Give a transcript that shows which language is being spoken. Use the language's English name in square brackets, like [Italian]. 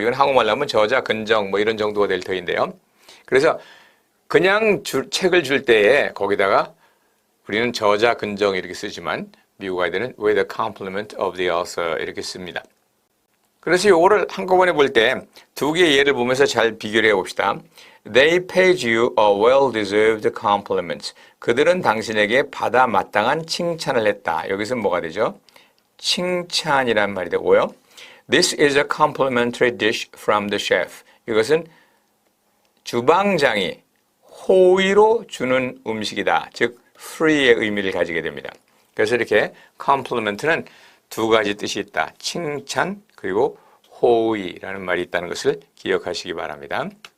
[Korean] 이건 한국말로 하면 저자 근정 뭐 이런 정도가 될 터인데요. 그래서 그냥 책을 줄 때에 거기다가 우리는 저자 근정 이렇게 쓰지만 미국 아이들은 [English] with the compliment of the author [Korean] 이렇게 씁니다. 그래서 이거를 한꺼번에 볼 때 두 개의 예를 보면서 잘 비교를 해봅시다. [English] They paid you a well-deserved compliment. [Korean] 그들은 당신에게 받아 마땅한 칭찬을 했다. 여기서 뭐가 되죠? 칭찬이란 말이 되고요. [English] This is a complimentary dish from the chef. [Korean] 이것은 주방장이 호의로 주는 음식이다. 즉 free의 의미를 가지게 됩니다. 그래서 이렇게 compliment는 두 가지 뜻이 있다. 칭찬 그리고 호의라는 말이 있다는 것을 기억하시기 바랍니다.